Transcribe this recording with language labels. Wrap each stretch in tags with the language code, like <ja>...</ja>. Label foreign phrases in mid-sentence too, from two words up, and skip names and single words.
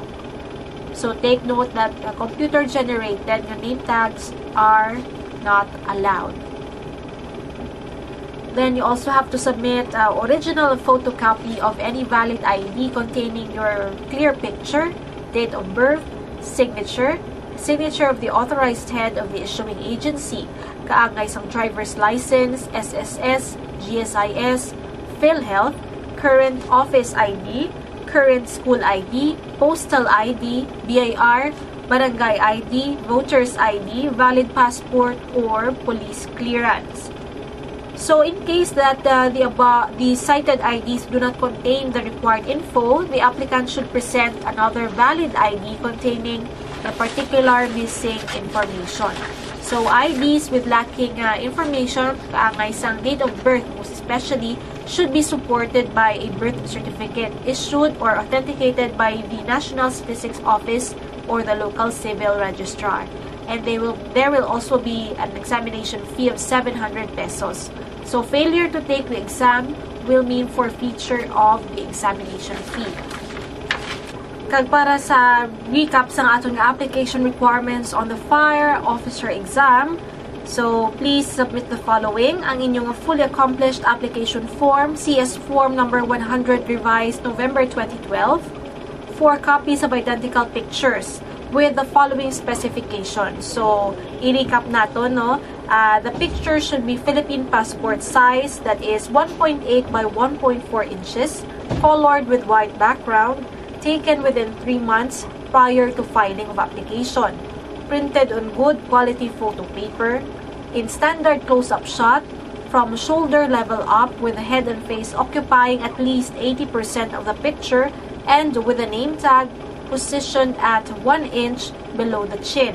<en>So take note that computer-generated name tags are not allowed. Then you also have to submit original photocopy of any valid ID containing your clear picture, date of birth, signature of the authorized head of the issuing agency,</en> <hil>kaangay sang</hil> <en>driver's license,</en> <hil>SSS, GSIS, PhilHealth,</hil> <en>current office ID, current school ID, postal ID, BIR, barangay ID, voter's ID, valid passport, or police clearance. So in case that the cited IDs do not contain the required info, the applicant should present another valid ID containing the particular missing information. So IDs with lacking information,</en> <hil>kaangay sang</hil> <en>date of birth most especially, should be supported by a birth certificate issued or authenticated by the National Statistics Office or the local civil registrar. And there will also be an examination fee of 700 pesos. So failure to take the exam will mean forfeiture of the examination fee.</en> <hil>Kag para sa recap sa atong</hil> <en>application requirements on the fire officer exam, so please submit the following:</en> <hil>ang inyong</hil> <en>fully accomplished application form, CS form number 100 revised November 2012, 4 copies of identical pictures with the following specifications.</en> <hil>So i-recap nato, no?</hil> <en>The picture should be Philippine passport size, that is 1.8 by 1.4 inches, colored with white background, taken within 3 months prior to filing of application, printed on good quality photo paper, in standard close-up shot, from shoulder level up with the head and face occupying at least 80% of the picture, and with a name tag positioned at 1 inch below the chin.</en>